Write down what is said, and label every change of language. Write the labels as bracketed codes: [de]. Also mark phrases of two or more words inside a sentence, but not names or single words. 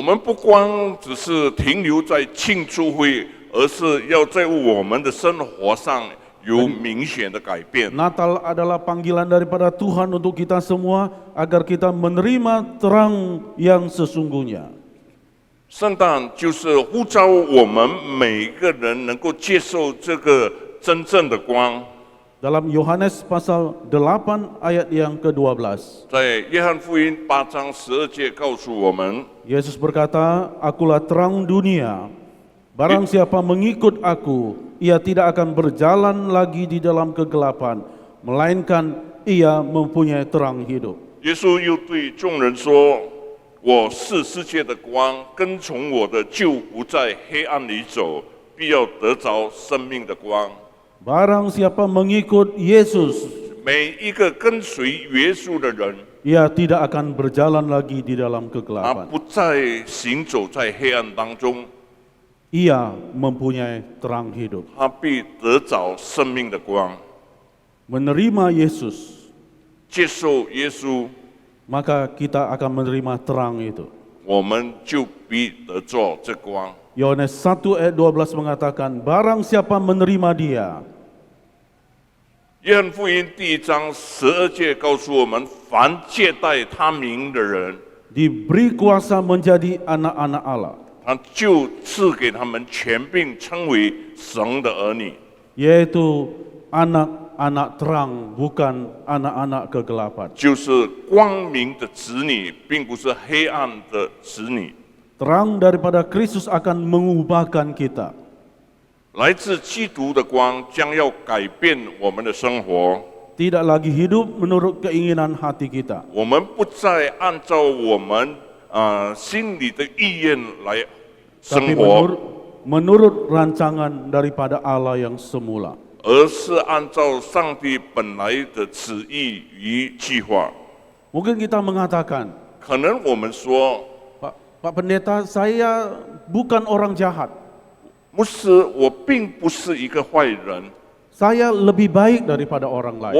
[zh] 我们不光只是停留在庆祝会，而是要在我们的生活上有明显的改变。 [id] Natal adalah panggilan daripada Tuhan untuk kita semua agar kita menerima terang yang sesungguhnya. [zh] 圣诞就是呼召我们每个人能够接受这个真正的光。 [id] Dalam Yohanes pasal 8 ayat yang ke-12. [zh] 在约翰福音8章12节告诉我们， [id] Yesus berkata, "Akulah terang dunia. Barang siapa mengikut aku, ia tidak akan berjalan lagi di dalam kegelapan, melainkan ia mempunyai terang hidup." [zh] 耶稣又对众人说：“我是世界的光，跟从我的就不在黑暗里走，必要得着生命的光。” [id] Barang siapa mengikut Yesus, [zh] 每一个跟随耶稣的人， [id] ia tidak akan berjalan lagi di dalam [zh] 他 [id] kegelapan. [zh] 不再行走在黑暗当中， [id] Ia mempunyai terang hidup. [zh] 他必得着生命的光。 [id] Menerima Yesus, [zh] 接受耶稣， [id] maka kita akan menerima terang itu. [zh] 我们就必得着这光。 [id] Yohanes 1 ayat 12 mengatakan, barang siapa menerima dia, [zh] 约翰福音第1章12节告诉我们：凡借贷他名的人， [id] diberi kuasa menjadi anak-anak Allah, [zh] 他就赐给他们权柄，称为神的儿女。 [id] yaitu anak-anak terang, bukan anak-anak kegelapan. [zh] 就是光明的子女，并不是黑暗的子女。 [id] Terang daripada Kristus akan mengubahkan kita. [zh] 来自基督的光将要改变我们的生活， [id] Tidak lagi hidup menurut keinginan hati kita, [zh] 我们不再按照我们心里的意愿来生 [id] tapi [zh] 活， [id] menurut rancangan daripada Allah yang semula. [zh] 而是按照上帝本来的旨意与计划。 [id] Mungkin kita mengatakan, [zh] 可能我们说， [id] Pak Pendeta, saya bukan orang jahat. [zh] 牧师，我并不是一个坏人， [id] Saya lebih baik daripada orang lain.